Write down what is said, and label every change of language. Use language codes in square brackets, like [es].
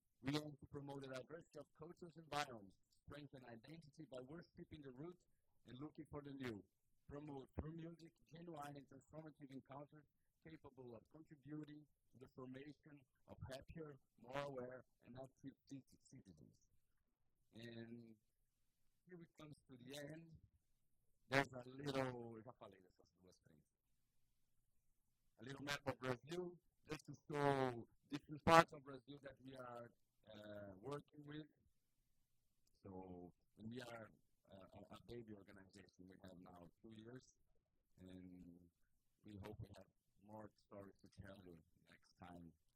[en] We aim to promote the diversity of cultures and biomes, strengthen identity by worshipping the roots and looking for the new. Promote through music genuine and transformative encounters capable of contributing to the formation of happier, more aware, and active citizens. And here we come to the end. There's a little, [pt] já falei dessas duas frentes. [en] A little map of Brazil, just to show different parts of Brazil that we are working with. So we are a baby organization. We have now 2 years, and we hope we have more stories to tell you next time.